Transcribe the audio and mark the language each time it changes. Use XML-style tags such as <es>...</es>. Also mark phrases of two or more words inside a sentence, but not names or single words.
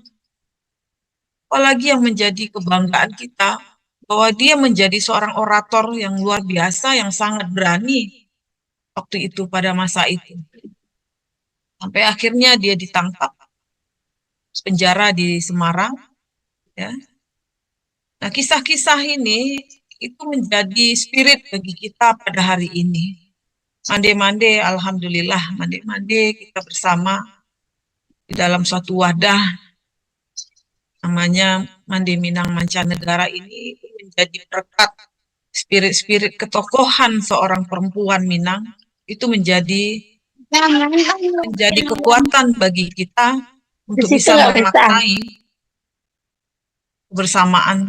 <id>Apalagi yang menjadi kebanggaan kita, bahwa dia menjadi seorang orator yang luar biasa, yang sangat berani waktu itu pada masa itu. Sampai akhirnya dia ditangkap, penjara di Semarang. Ya. Nah, kisah-kisah ini itu menjadi spirit bagi kita pada hari ini. Mande-mande, alhamdulillah, mande-mande kita bersama di dalam suatu wadah namanya Mande Minang Mancanegara ini menjadi perekat spirit-spirit ketokohan seorang perempuan Minang itu menjadi kekuatan bagi kita untuk bisa memaknai kebersamaan.</id>